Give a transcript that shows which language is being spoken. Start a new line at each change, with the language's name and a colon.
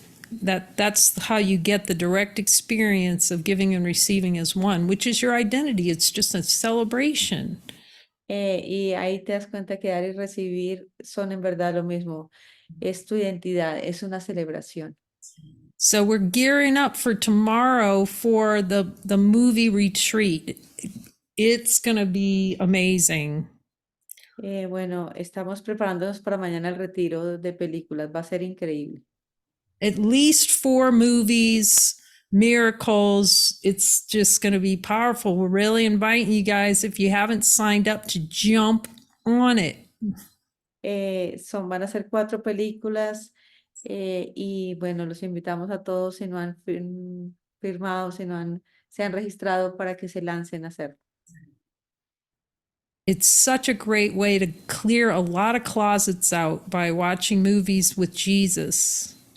English: That's how you get the direct experience of giving and receiving as one, which is your identity. It's just a celebration.
Spanish: Y ahí te das cuenta que dar y recibir son en verdad lo mismo. Es tu identidad, es una celebración.
English: So we're gearing up for tomorrow for the movie retreat. It's going to be amazing.
Spanish: Bueno, estamos preparándonos para mañana el retiro de películas. Va a ser increíble.
English: At least 4 movies, miracles. It's just going to be powerful. We're really inviting you guys, if you haven't signed up, to jump on it.
Spanish: Van a ser 4 películas y bueno, los invitamos a todos si no han firmado, si no se han registrado para que se lancen a hacerlo.
English: It's such a great way to clear a lot of closets out by watching movies with Jesus.